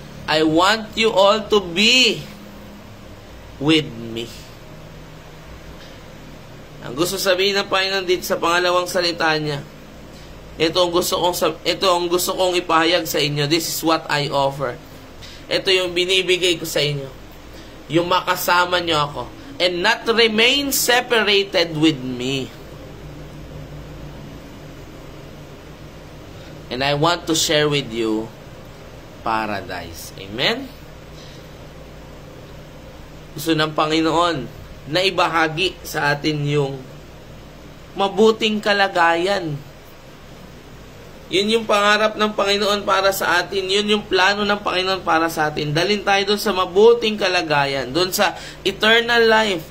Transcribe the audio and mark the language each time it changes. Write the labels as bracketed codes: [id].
[en] I want you all to be with me. [tl] Ang gusto sabihin ng Panginoon dito sa pangalawang salita niya, ito ang gusto kong ipahayag sa inyo. [en] This is what I offer. [tl] Ito yung binibigay ko sa inyo. Yung makasama nyo ako. [en] And not remain separated with me. And I want to share with you paradise. Amen? [tl] Gusto ng Panginoon na ibahagi sa atin yung mabuting kalagayan. Yun yung pangarap ng Panginoon para sa atin. Yun yung plano ng Panginoon para sa atin. Dalhin tayo doon sa mabuting kalagayan. Doon sa eternal life.